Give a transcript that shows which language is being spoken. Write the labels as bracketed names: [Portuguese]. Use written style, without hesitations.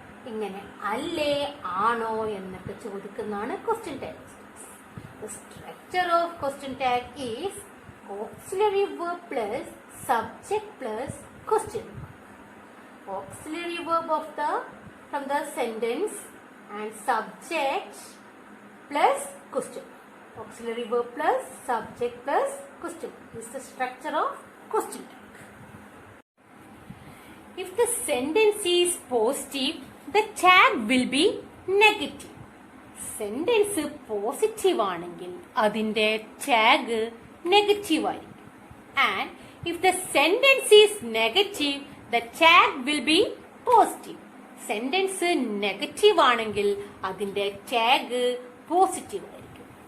[Malayalam] ഇങ്ങനെ അല്ലേ ആണോ എന്നൊക്കെ ചോദിക്കുന്നതാണ് question tag. [English] The structure of question tag is auxiliary verb plus subject plus question. Auxiliary verb from the sentence and subject plus question. Auxiliary verb plus subject plus question. This is the structure of question tag. If the sentence is positive, the tag will be negative. [Malayalam] Sentence positive ആണെങ്കിൽ അതിൻ്റെ tag negative ആയിരിക്കും. [English] And if the sentence is negative the tag will be positive. [Malayalam] Sentence negative ആണെങ്കിൽ അതിൻ്റെ tag positive ആയിരിക്കും.